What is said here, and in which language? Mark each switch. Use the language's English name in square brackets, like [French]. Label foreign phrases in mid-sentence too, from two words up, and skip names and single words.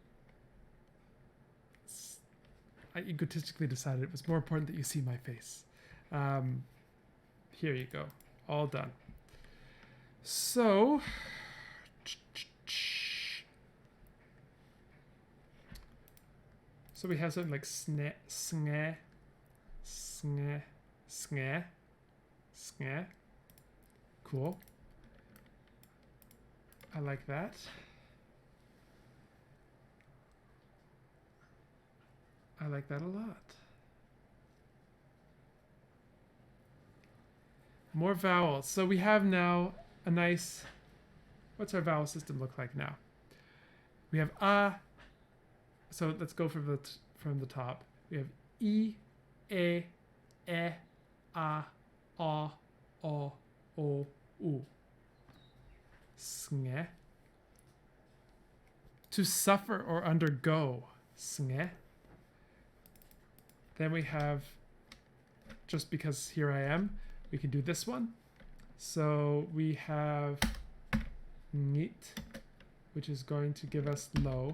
[English] I egotistically decided it was more important that you see my face. Here you go. All done. So, we have something like sne, snge, snge, snge, snge. Cool. I like that. I like that a lot. More vowels. So we have now a nice, what's our vowel system look like now? We have a, so let's go from the top. We have I, E, E, A, O, O, O, U. Snge. To suffer or undergo. Snge. Then we have, just because here I am, we can do this one. So we have neat, which is going to give us low.